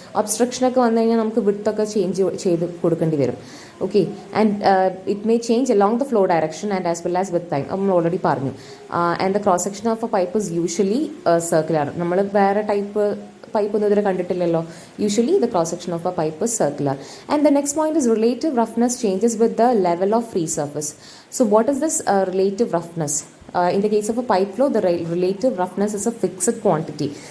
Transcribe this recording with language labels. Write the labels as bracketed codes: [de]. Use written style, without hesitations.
[ml] ഒബ്സ്ട്രക്ഷനൊക്കെ വന്നു കഴിഞ്ഞാൽ നമുക്ക് വിഡ്ത്തൊക്കെ ചേഞ്ച് ചെയ്ത് കൊടുക്കേണ്ടി വരും. [en] Okay, and it may change along the flow direction and as well as with time. [ml] നമ്മൾ ഓൾറെഡി പറഞ്ഞു. [en] And the cross section of a pipe is usually circular. [ml] നമ്മൾ വേറെ ടൈപ്പ് പൈപ്പ് ഒന്നും ഇതിൽ കണ്ടിട്ടില്ലല്ലോ. [en] Usually the cross section of a pipe is circular. And the next point is relative roughness changes with the level of free surface. So what is this relative roughness? In the case of a pipe flow, the relative roughness is a fixed quantity.